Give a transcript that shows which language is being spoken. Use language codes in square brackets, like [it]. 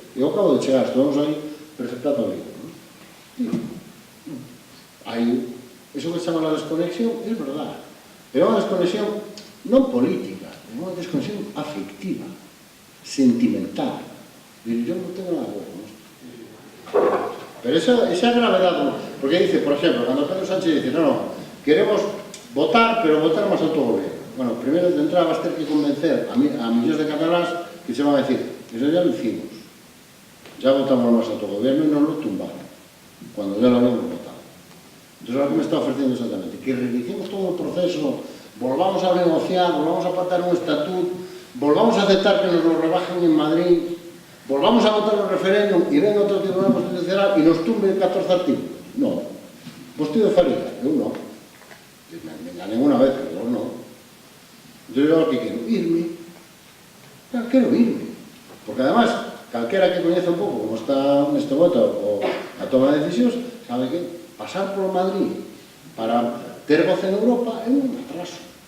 [gl] Eu acabo de chegar, estamos aí presentando o libro. Aí, iso que se chama a desconexión, é verdade. Pero é unha desconexión non política, é unha desconexión afectiva, sentimental. Eu non tengo nada que ver con isto. Pero esa é a gravedade, porque dice, por exemplo, cando Pedro Sánchez dice, non, queremos votar, pero votar máis autogobierno. Bueno, primeiro de entrada vas ter que convencer a millóns de cataláns que se van a decir, [es] eso ya lo hicimos, ya votamos [gl] máis autogobierno e non lo tumbaron, [es] cuando ya lo habíamos votado. Entonces, ahora que me está ofreciendo exactamente, que reiniciemos todo o proceso, volvamos a negociar, volvamos a pactar un estatuto, volvamos a aceptar que nos lo rebajen en Madrid, volvamos a votar un referéndum e venga outro Tribunal Constitucional e nos tumbe 14 artículos. [gl] Non. Vostede faría, eu non. Me engané unha vez, pero non. Entón, eu que quero irme. Claro, quero irme. Porque, además, calquera que coñece un pouco como está neste momento a toma de decisións, sabe que pasar por Madrid para ter voz en Europa é un atraso.